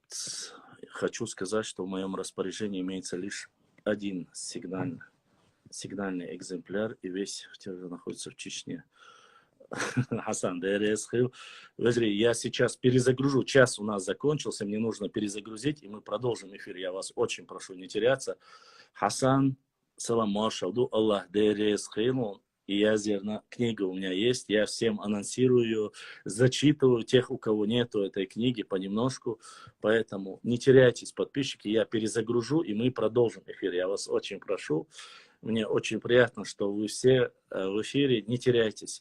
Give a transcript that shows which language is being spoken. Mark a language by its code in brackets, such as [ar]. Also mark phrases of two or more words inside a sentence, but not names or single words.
[ru] Хочу сказать, что в моем распоряжении имеется лишь один сигнальный экземпляр, и весь тираж находится в Чечне. Хасан, я сейчас перезагружу. Час у нас закончился, мне нужно перезагрузить, и мы продолжим эфир. Я вас очень прошу не теряться. Хасан, [ce] салам маршалду, Аллах дересхил. [ru] И я зерна, книга у меня есть, я всем анонсирую, зачитываю тех, у кого нету этой книги, понемножку. Поэтому не теряйтесь, подписчики, я перезагружу, и мы продолжим эфир. Я вас очень прошу. Мне очень приятно, что вы все в эфире, не теряйтесь.